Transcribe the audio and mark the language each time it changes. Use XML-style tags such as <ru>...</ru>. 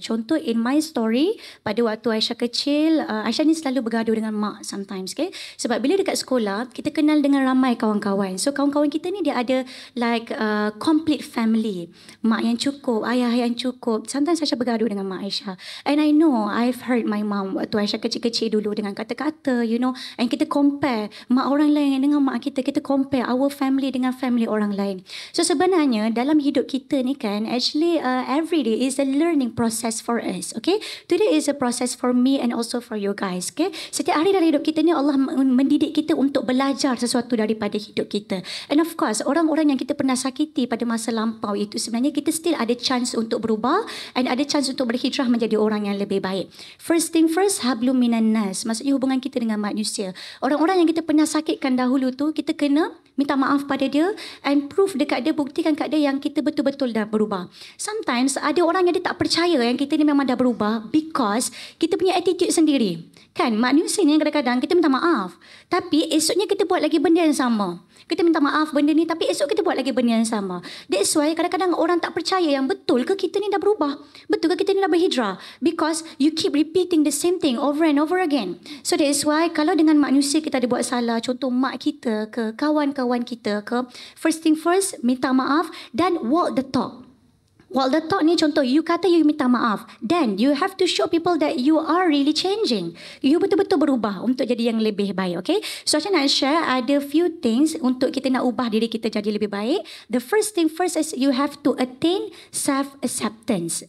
<ms>Contoh,</ms> <en>in my story,</en> <ms>pada waktu Aisyah kecil, Aisyah ni selalu bergaduh dengan mak sometimes, okay? Sebab bila dekat sekolah, kita kenal dengan ramai kawan-kawan. So, kawan-kawan kita ni dia ada</ms> <en>like complete family.</en> <ms>Mak yang cukup, ayah yang cukup. Sometimes Aisyah bergaduh dengan mak Aisyah.</ms> <en>And I know I've hurt my mom</en> <ms>waktu Aisyah kecil-kecil dulu dengan kata-kata, and kita compare mak orang lain dengan mak kita</ms> <en>compare our family</en> <ms>dengan family orang lain.</ms> <en>So</en> <ms>sebenarnya dalam hidup kita ni kan,</ms> <en>actually every day is a learning process for us, okay? Today is a process for me and also for you guys, okay?</en> <ms>Setiap hari dalam hidup kita ni Allah mendidik kita untuk belajar sesuatu daripada hidup kita. And of course, orang-orang yang kita pernah sakiti pada masa lampau itu, sebenarnya kita still ada chance untuk berubah and ada chance untuk berhijrah menjadi orang yang lebih baik. First thing first, hablum minan nas, maksudnya hubungan kita dengan manusia. Orang-orang yang kita pernah sakitkan dahulu tu, kita kena minta maaf pada dia and proof dekat dia, buktikan kat dia yang kita betul-betul dah berubah. Sometimes ada orang yang dia tak percaya yang kita ni memang dah berubah because kita punya attitude sendiri. Kan, manusia ni kadang-kadang kita minta maaf, tapi esoknya kita buat lagi benda yang sama. Kita minta maaf benda ni, tapi esok kita buat lagi benda yang sama.</ms> <en>That's why</en> <ms>kadang-kadang orang tak percaya yang betul ke kita ni dah berubah? Betul ke kita ni dah berhijrah?</ms> <en>Because you keep repeating the same thing over and over again.</en> <ms>So that's why kalau dengan manusia kita ada buat salah, contoh mak kita ke, kawan-kawan kita ke,</ms> <en>first thing first,</en> <ms>minta maaf dan</ms> <en>walk the talk.</en> <ms>Walk the talk ni contoh, you kata you minta maaf.</ms> <en>Then you have to show people that you are really changing.</en> <ms>You betul-betul berubah untuk jadi yang lebih baik, okay? So saya nak share ada few things untuk kita nak ubah diri kita jadi lebih baik.</ms> <en>The first thing first is you have to attain self-acceptance.</en>